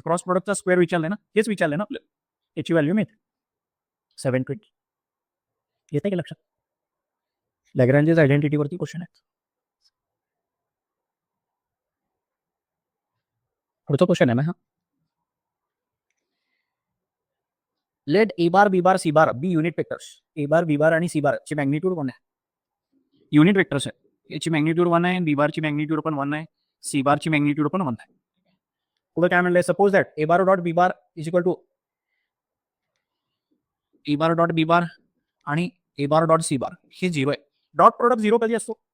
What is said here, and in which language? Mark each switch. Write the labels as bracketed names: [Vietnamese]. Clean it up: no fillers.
[Marathi] Cross प्रोडक्टचा square विचारलंय ना, हेच विचारलंय ना आपल्याला. याची व्हॅल्यू मिळते 720. येते की लक्षात? लॅग्रेंजेस आयडेंटिटीवरती क्वेश्चन आहेत. पुढचा क्वेश्चन आहे ना हा. [English] Let A bar B bar C bar be unit vectors. [Marathi] ए बार बी बार आणि सी बार ची मॅग्निट्यूड 1 आहे. युनिट वेक्टर्स आहे. याची मॅग्निट्यूड 1 आहे, बी बारची मॅग्निट्यूड पण 1 आहे, सी बारची मॅग्निट्यूड पण 1 आहे. पुढे काय म्हणलंय? [English] suppose that A bar dot B bar is equal to A bar dot B bar [Marathi] आणि ए बार डॉट सी बार हे 0 आहे. डॉट प्रोडक्ट 0 कधी असतो?